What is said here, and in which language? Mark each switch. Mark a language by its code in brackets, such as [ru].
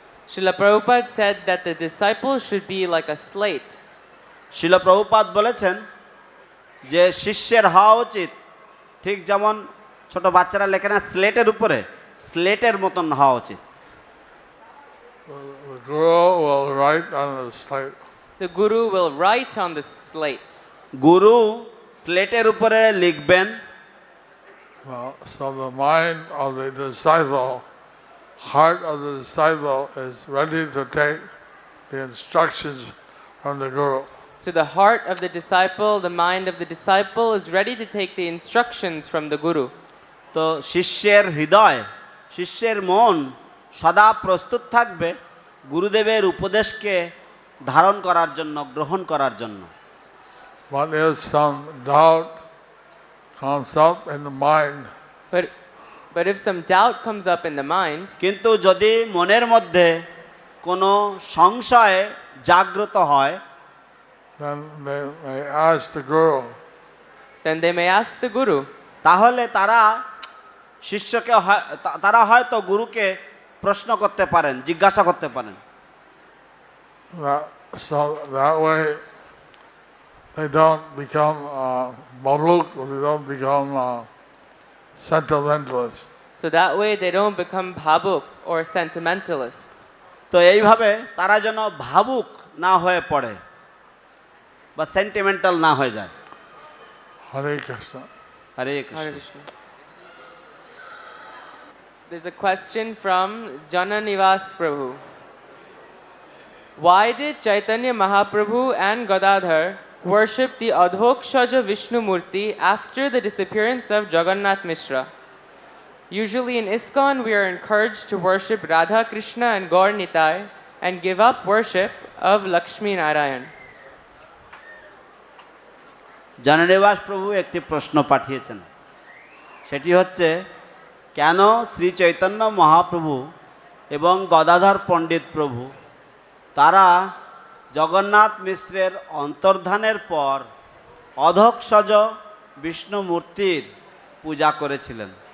[en] Srila Prabhupada said that the disciple should be like a slate. [bn] শিল প্রভুপাদ বলেছেন যে শিষ্যের হওয়া উচিত ঠিক যেমন ছোট বাচ্চারা লেখে না স্লেটের উপরে, স্লেটের মতন হওয়া উচিত। [en] The Guru will write on the slate. The Guru will write on the slate. [bn] গুরু স্লেটের উপরে লিখবেন। [en] So the mind of the disciple, heart of the disciple is ready to take the instructions from the Guru. So the heart of the disciple, the mind of the disciple is ready to take the instructions from the Guru. [bn] তো শিষ্যের হৃদয়, শিষ্যের মন সদা প্রস্তুত থাকবে গুরুদেবের উপদেশকে ধারণ করার জন্য, গ্রহণ করার জন্য। [en] But if some doubt comes up in the mind, But if some doubt comes up in the mind, [bn] কিন্তু যদি মনের মধ্যে কোনো সংশয় জাগ্রত হয়, [en] then they may ask the Guru. then they may ask the Guru. [bn] তাহলে তারা শিষ্যকে তারা হয়তো গুরুকে প্রশ্ন করতে পারেন, জিজ্ঞাসা করতে পারেন। [en] So that way they don't become babluk, or they don't become sentimentalists. So that way they don't become bhabuk or sentimentalists. [bn] তো এইভাবে তারা যেন ভাবুক না হয়ে পড়ে বা সেন্টিমেন্টাল না হয়ে যায়। [en] Hare Krishna. [bn] Hare [en] Hare [bn] Krishna. [en] Krishna. There's a question from Jananivas Prabhu. Why did Chaitanya Mahaprabhu and Gadadhar worship the Adhokshaja Vishnu Murti after the disappearance of Jagannath Mishra? Usually in ISKCON we are encouraged to worship Radha Krishna and Gaur Nitai and give up worship of Lakshmi Narayan. [bn] জননিবাস প্রভু একটি প্রশ্ন পাঠিয়েছেন, সেটি হচ্ছে কেন শ্রী চৈতন্য মহাপ্রভু এবং গদাধর পণ্ডিত প্রভু তারা জগন্নাথ মিশ্রের অন্তর্ধানের পর অধোক্ষজ বিষ্ণু মূর্তির পূজা করেছিলেন।